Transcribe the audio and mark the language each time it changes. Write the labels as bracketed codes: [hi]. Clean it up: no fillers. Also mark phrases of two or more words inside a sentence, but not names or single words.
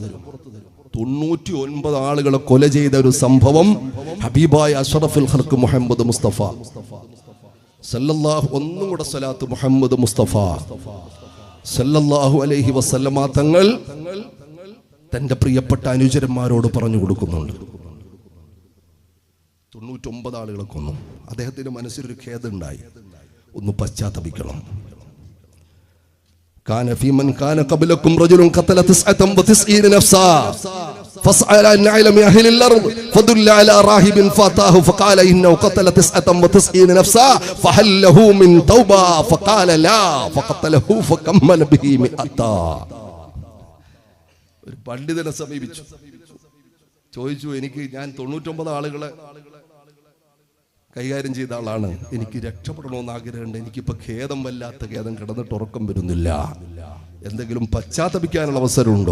[ml] 99 ആളുകളെ കൊല ചെയ്ത ഒരു സംഭവം ഹബീബായ [ar] أشرف الخلق [ml] മുഹമ്മദ് മുസ്തഫ സല്ലല്ലാഹു ഒന്നും കൂടെ സ്വലാത്ത് മുഹമ്മദ് മുസ്തഫ [ar] صلى الله عليه وسلم [ml] തങ്ങൾ തന്റെ പ്രിയപ്പെട്ട അനുചരന്മാരോട് പറഞ്ഞു കൊടുക്കുന്നുണ്ട്. 99 ആളുകളെ കൊന്നു. അദ്ദേഹത്തിന്റെ മനസ്സിലൊരു ഖേദമുണ്ടായി, ഒന്ന് പശ്ചാത്തപിക്കണം. [ar] كان في من كان قبلكم رجل قتل 99 نفسا فاسأل عن علم أهل الأرض فدل على راهب فاتاه فقال إنه قتل 99 نفسا فهل له من توبة فقال لا فقتله فكمل به 100. [ml] ഒരു പണ്ഡിതനെ സമീപിച്ചു, ചോദിച്ചു, ഞാൻ 99 ആളുകളെ കൈകാര്യം ചെയ്ത ആളാണ്, എനിക്ക് രക്ഷപ്പെടണമെന്ന് ആഗ്രഹമുണ്ട്, എനിക്കിപ്പോ ഖേദം, വല്ലാത്ത ഖേദം, കിടന്നിട്ട് ഉറക്കം വരുന്നില്ല, എന്തെങ്കിലും പശ്ചാത്തപിക്കാനുള്ള അവസരമുണ്ടോ?